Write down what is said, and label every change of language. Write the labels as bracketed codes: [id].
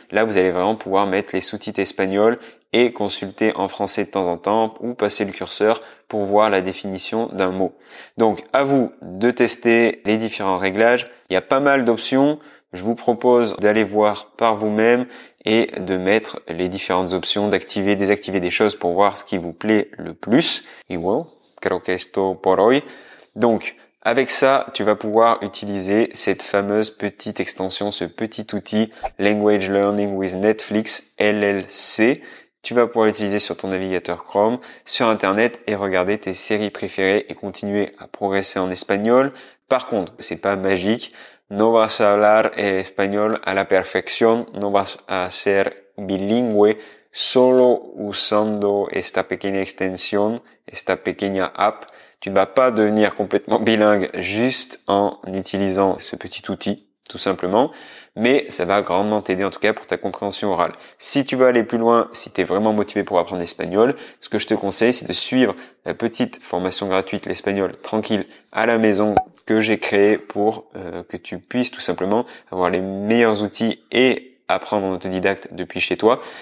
[fr] Là, vous allez vraiment pouvoir mettre les sous-titres espagnols et consulter en français de temps en temps ou passer le curseur pour voir la définition d'un mot. Donc, à vous de tester les différents réglages. Il y a pas mal d'options. Je vous propose d'aller voir par vous-même et de mettre les différentes options, d'activer, désactiver des choses pour voir ce qui vous plaît le plus. [es] Y bueno, creo que esto por hoy. [fr] Donc, avec ça, tu vas pouvoir utiliser cette fameuse petite extension, ce petit outil Language Learning with Netflix LLC. Tu vas pouvoir l'utiliser sur ton navigateur Chrome, sur Internet et regarder tes séries préférées et continuer à progresser en espagnol. Par contre, c'est pas magique. [es] No vas a hablar español a la perfección, no vas a ser bilingüe solo usando esta pequeña extensión, esta pequeña app. [fr] Tu ne vas pas devenir complètement bilingue juste en utilisant ce petit outil, tout simplement, mais ça va grandement t'aider en tout cas pour ta compréhension orale. Si tu veux aller plus loin, si tu es vraiment motivé pour apprendre l'espagnol, ce que je te conseille, c'est de suivre la petite formation gratuite, l'espagnol tranquille à la maison que j'ai créée pour que tu puisses tout simplement avoir les meilleurs outils et apprendre en autodidacte depuis chez toi.